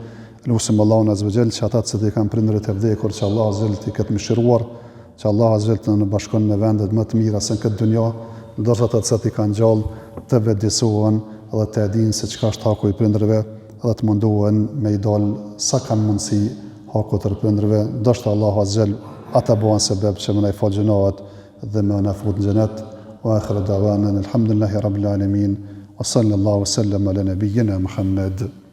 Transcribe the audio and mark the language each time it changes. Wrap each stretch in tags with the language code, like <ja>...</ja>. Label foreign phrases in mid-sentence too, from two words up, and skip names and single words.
<sq>Lutem Allahun</sq> <ar>عز وجل</ar> <sq>që ata që kanë prindërit e vdekur, që Allahu</sq> <ar>عز وجل</ar> <sq>t'i ketë mëshiruar, që Allahu</sq> <ar>عز وجل</ar> <sq>të na bashkon në vendet më të mira se në këtë dunjë, ndërsa ata që kanë gjallë të vetëdijsohen dhe të dinë se çka është haku i prindërve, dhe të mundohen me i dalë sa kanë mundësi haku të prindërve, ndoshta Allahu</sq> <ar>عز وجل</ar> <sq>ata bëhen sebeb që më na fal gjunaat dhe më na fut në xhenet.</sq> <ar>وآخر دعوانا الحمد لله رب العالمين وصلى الله سلم على نبينا محمد.</ar>